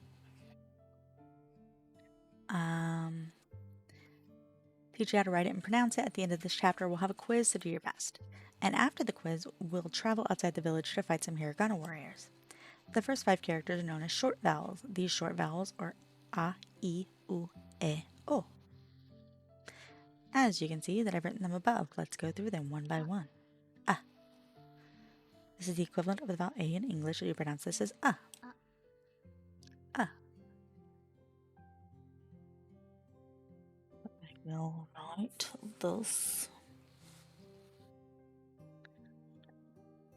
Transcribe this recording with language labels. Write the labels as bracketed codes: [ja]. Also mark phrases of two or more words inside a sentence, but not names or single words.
[en] Teach you how to write it and pronounce it. At the end of this chapter, we'll have a quiz, so do your best. And after the quiz, we'll travel outside the village to fight some hiragana warriors. The first 5 characters are known as short vowels. These short vowels are [ja] a, I, u, e, o. [en] As you can see that I've written them above, let's go through them one by one. A. This is the equivalent of the vowel A in English, so you pronounce this as a. A. I will write this.